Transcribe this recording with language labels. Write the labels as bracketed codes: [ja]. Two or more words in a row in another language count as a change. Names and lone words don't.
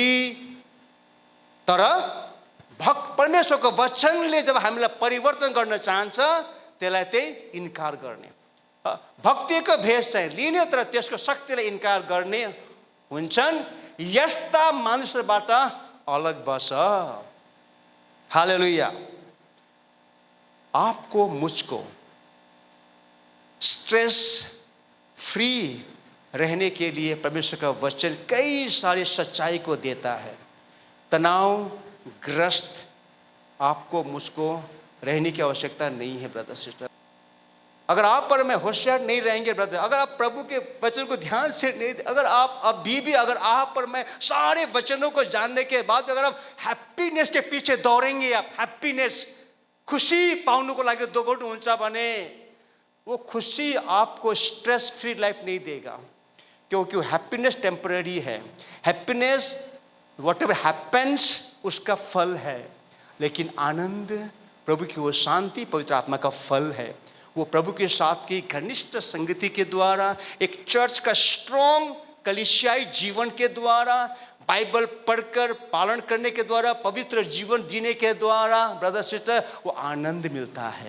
[ne] तर परमेश्वरको वचनले जब हामीलाई परिवर्तन गर्न चाहन्छ, त्यसलाई त्यही इन्कार गर्ने। भक्तिको भेष चाहिँ लिने तर त्यसको शक्तिलाई इन्कार गर्ने हुन्छन्। यस्ता मानिसबाट अलग बस। हालेलुया। [hi] आपको मुझको [en] stress free [hi] रहने के लिए परमेश्वर का वचन कई सारी सच्चाई को देता है। तनावग्रस्त आपको मुझको रहने की आवश्यकता नहीं है [en] brother sister. [hi] अगर आप पर मैं होशियार नहीं रहेंगे ब्रदर, अगर आप प्रभु के वचन को ध्यान से नहीं, अगर आप अभी भी अगर आप पर मैं सारे वचनों को जानने के बाद अगर आप हैप्पीनेस के पीछे दौड़ेंगे, आप हैप्पीनेस खुशी [ne] पाउनु को लागि दौड्नुहुन्छ भने [hi] वो खुशी आपको [en] stress free life [hi] नहीं देगा, क्योंकि [en] happiness temporary [hi] है। [en] happiness whatever happens [hi] उसका फल है, लेकिन आनंद प्रभु की वो शांति पवित्र आत्मा का फल है। वो प्रभु के साथ की घनिष्ठ संगति के द्वारा, एक चर्च का स्ट्रॉन्ग कलीसियाई जीवन के द्वारा, बाइबल पढ़कर पालन करने के द्वारा, पवित्र जीवन जीने के द्वारा [en] brother sister [hi] वो आनंद मिलता है।